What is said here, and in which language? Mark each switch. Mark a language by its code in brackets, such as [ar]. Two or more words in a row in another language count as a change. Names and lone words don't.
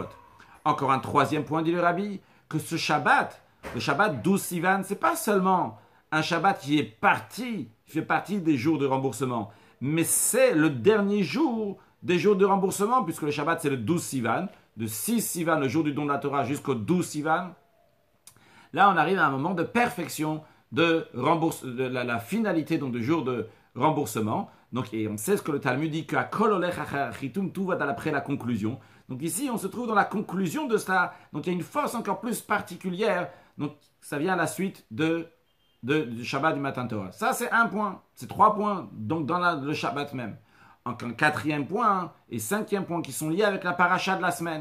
[fr] Encore un troisième point, dit le Rabbi, que ce Shabbat, le Shabbat 12 Sivan, c'est pas seulement un Shabbat qui fait partie des jours de remboursement, mais c'est le dernier jour des jours de remboursement, puisque le Shabbat c'est le 12 Sivan, de 6 Sivan, le jour du don de la Torah, jusqu'au 12 Sivan. Là, on arrive à un moment de perfection de la finalité donc, du jour de remboursement. Donc, et on sait ce que le Talmud dit, qu'à [he] הכל הולך אחר החיתום, [fr] tout va d'après la conclusion. Donc ici, on se trouve dans la conclusion de cela. Donc il y a une force encore plus particulière. Donc ça vient à la suite du Shabbat du [he] מתן תורה. [fr] Ça, c'est un point. C'est 3 points, donc dans le Shabbat même. Encore un 4e point et 5e point qui sont liés avec la paracha de la semaine.